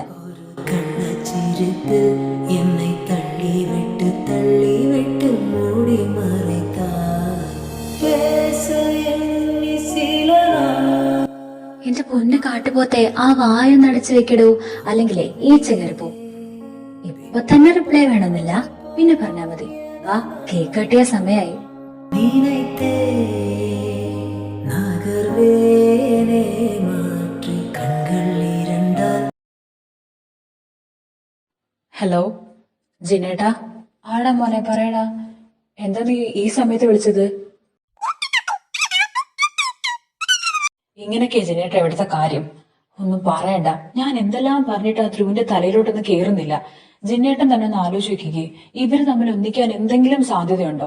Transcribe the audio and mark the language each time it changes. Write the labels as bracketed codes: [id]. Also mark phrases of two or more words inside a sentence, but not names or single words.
[ml] കണ്ണച്ചിരിപ്പ് എന്നെ തള്ളിവിട്ട് മൂടി മറയ്ത്താൽ പേസ എണ്ണി സില എന്റെ പൊന്ന് കാട്ടുപോത്തെ, ആ വായൊന്നടച്ചു വെക്കിടൂ, അല്ലെങ്കിലേ ഈച്ച കയറിപ്പോ. ഇപ്പൊ തന്നെ റിപ്ലൈ വേണമെന്നില്ല, പിന്നെ പറഞ്ഞാ മതി. വാ, കേക്ക് കട്ടിയ സമയായി. [ta] நினைத்தே நகர்வேனே மாற்றி கண்கள் இரண்டால் [ml] ഹലോ ജിനേട്ടാ. ആടാ മോനെ, പറയടാ. എന്താ നീ ഈ സമയത്ത് വിളിച്ചത്? ഇങ്ങനൊക്കെയാ ജിനേട്ട എവിടുത്തെ കാര്യം? ഒന്നും പറയണ്ട. ഞാൻ എന്തെല്ലാം പറഞ്ഞിട്ട് ആ ധ്രുവിന്റെ തലയിലോട്ടൊന്നും കേറുന്നില്ല. ജിന്നേട്ടൻ തന്നെ ഒന്ന് ആലോചിക്കുകയെ, ഇവര് തമ്മിൽ ഒന്നിക്കാൻ എന്തെങ്കിലും സാധ്യതയുണ്ടോ?